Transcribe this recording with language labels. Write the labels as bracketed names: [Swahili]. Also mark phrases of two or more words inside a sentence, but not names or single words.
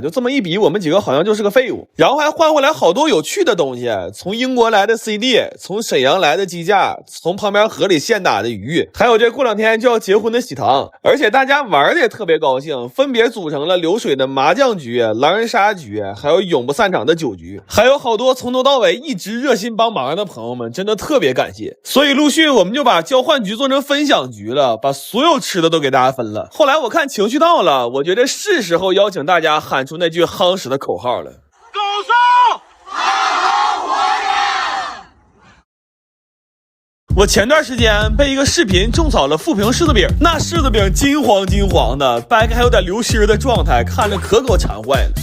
[Chinese] 就這麼一比，我們幾個好像就是個廢物。然後還換回來好多有趣的東西，從英國來的 CD， 從沈陽來的雞架，從旁邊河裡現打的魚，還有這過2天就要結婚的喜糖。而且大家玩的也特別高興，分別組成了流水的麻將局、狼人殺局，還有永不散場的酒局，還有好多從頭到尾一直熱心幫忙的朋友們，真的特別感謝。所以陸續我們就把交換局做成分享局了，把所有吃的都給大家分了。後來我看情緒到了，我覺得是时候邀請大家喊出那句夯實的口號了。狗送好好活着。我前段时间被一个视频种草了富平柿子饼，那柿子饼金黄金黄的，掰开还有点流心的状态，看着可给我馋壞了。